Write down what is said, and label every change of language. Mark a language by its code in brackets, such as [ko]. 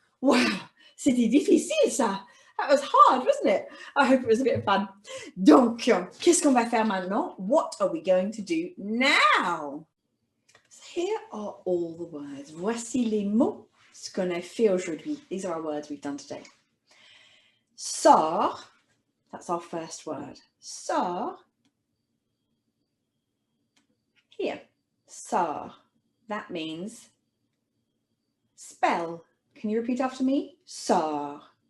[fr] Wow, c'était difficile ça. [en] That was hard, wasn't it? I hope it was a bit of fun. [fr] Donc, qu'est-ce qu'on va faire maintenant? [en] What are we going to do now? So here are all the words. [fr] Voici les mots, ce qu'on a fait aujourd'hui. [en] These are our words we've done today. Sort, that's our first word. Sort, here, sort. That means spell. Can you repeat after me? Sort.